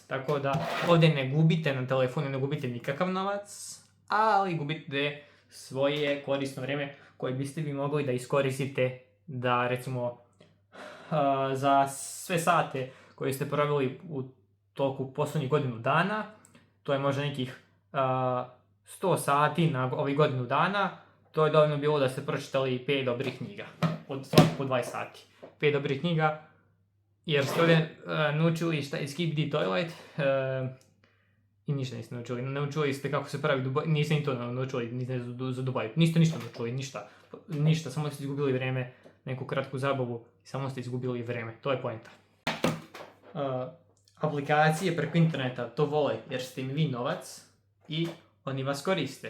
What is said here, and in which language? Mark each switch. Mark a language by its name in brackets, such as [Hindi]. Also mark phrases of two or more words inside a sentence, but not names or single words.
[Bosnian] Tako da ovdje ne gubite na telefonu, ne gubite nikakav novac, ali gubite svoje korisno vrijeme koje biste vi mogli da iskoristite da recimo za sve sate koje ste proveli u toku posljednjih godinu dana, to je možda nekih 100 sati na ovih godinu dana, to je dovoljno bilo da ste pročitali 5 dobrih knjiga, od svakog po 20 sati. 5 dobrih knjiga, jer ste ovdje naučili šta je [English] skip the toilet, [Bosnian] i ništa niste naučili. Naučili ste kako se pravi Dubai, niste ni to naučili, niste za Dubai, niste ništa naučili, ništa, samo ste izgubili vrijeme, neku kratku zabavu, samo ste izgubili vrijeme, to je poenta. Aplikacije preko interneta to vole jer ste im vi novac i oni vas koriste.